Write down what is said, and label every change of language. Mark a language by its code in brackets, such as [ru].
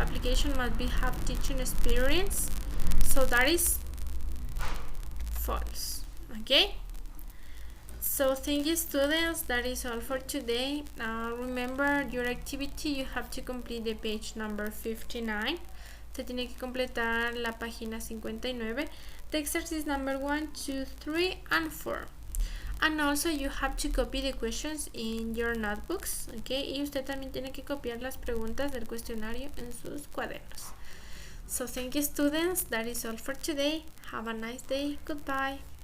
[en] Application must be have teaching experience. So that is false, okay? So thank you students, that is all for today. Remember your activity, you have to complete the page number 59. [es] Usted tiene que completar la página 59. [en] The exercise number 1, 2, 3 and 4. And also you have to copy the questions in your notebooks, okay? [es] Y usted también tiene que copiar las preguntas del cuestionario en sus cuadernos. [en] So thank you students, that is all for today. Have a nice day. Goodbye.